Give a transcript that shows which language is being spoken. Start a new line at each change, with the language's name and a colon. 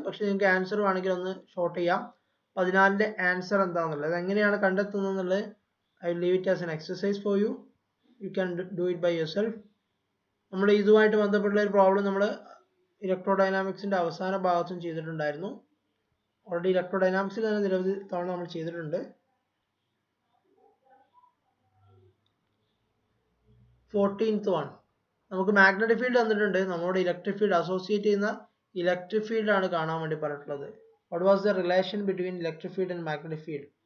Malayalam: പക്ഷെ നിങ്ങൾക്ക് ആൻസർ വേണമെങ്കിൽ ഒന്ന് ഷോർട്ട് ചെയ്യാം. 14ന്റെ ആൻസർ എന്താണെന്നുള്ളത്, അത് എങ്ങനെയാണ് കണ്ടെത്തുന്നത് എന്നുള്ളത്
English: I will leave it as an exercise for you. You can do it by yourself.
Malayalam: നമ്മൾ ഇതുമായിട്ട് ബന്ധപ്പെട്ടുള്ള ഒരു പ്രോബ്ലം നമ്മൾ ഇലക്ട്രോഡൈനാമിക്സിന്റെ അവസാന ഭാഗത്തും ചെയ്തിട്ടുണ്ടായിരുന്നു. ഓൾറെഡി ഇലക്ട്രോഡൈനാമിക്സിൽ തന്നെ നിരവധി തവണ നമ്മൾ ചെയ്തിട്ടുണ്ട്. 14th one, നമുക്ക് മാഗ്നറ്റിക് ഫീൽഡ് തന്നിട്ടുണ്ട്. നമ്മളോട് ഇലക്ട്രിക് ഫീൽഡ് അസോസിയേറ്റ് ചെയ്യുന്ന ഇലക്ട്രിക് ഫീൽഡ് ആണ് കാണാൻ വേണ്ടി പറഞ്ഞിട്ടുള്ളത്.
English: What was the relation between electric field and magnetic field?